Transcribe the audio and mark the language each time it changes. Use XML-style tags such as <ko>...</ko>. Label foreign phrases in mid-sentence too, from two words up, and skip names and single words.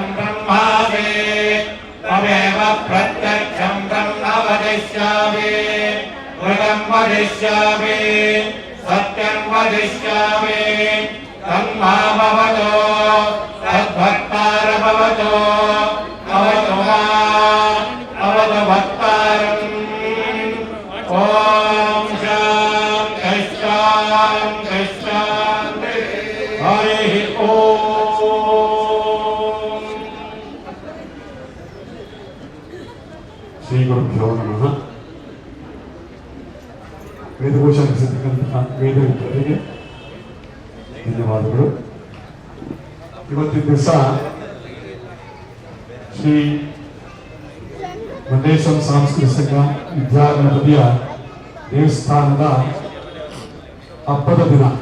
<sa>ब्रह्मासि त्वमेव प्रत्यक्षं ब्रह्म वदिष्यामि मृगं वदिष्यामि सत्यं वदिष्यामि तन्मामवतो तद्भक्तारभवतो अवतु माम् अवतु भक्तारम् ॐ शान्ति शान्ति शान्ति हरिः ॐ ಶ್ರೀ ಗುರುಭ್ಯೋ ನಮಃ.</sa> <kn>ವೇದಘೋಷ ನಡೆಸಿರ್ತಕ್ಕಂತಹ ವೇದವಿದ್ಯರಿಗೆ ಧನ್ಯವಾದಗಳು. ಇವತ್ತಿನ ದಿವಸ ಶ್ರೀ ಮಂಡೇಶ್ವರ ಸಾಂಸ್ಕೃತಿಕ ಸಂಘ ವಿದ್ಯಾಗಣಪತಿಯ ದೇವಸ್ಥಾನದ ಹಬ್ಬದ ದಿನ.</kn>